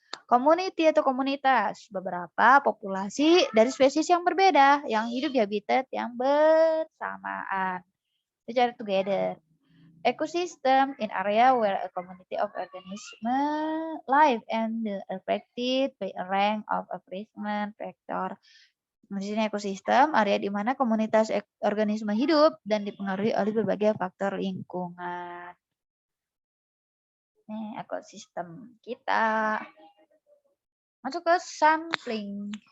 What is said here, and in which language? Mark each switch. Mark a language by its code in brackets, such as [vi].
[id] Community atau komunitas, beberapa populasi dari spesies yang berbeda yang hidup di habitat yang bersamaan. Secara together. [en] ecosystem in area where a community of organisms live and affected by a range of environment factor. [id] Di sini ekosistem, area di mana komunitas organisme hidup dan dipengaruhi oleh berbagai faktor lingkungan. Ini ekosistem kita. Masuk ke sampling.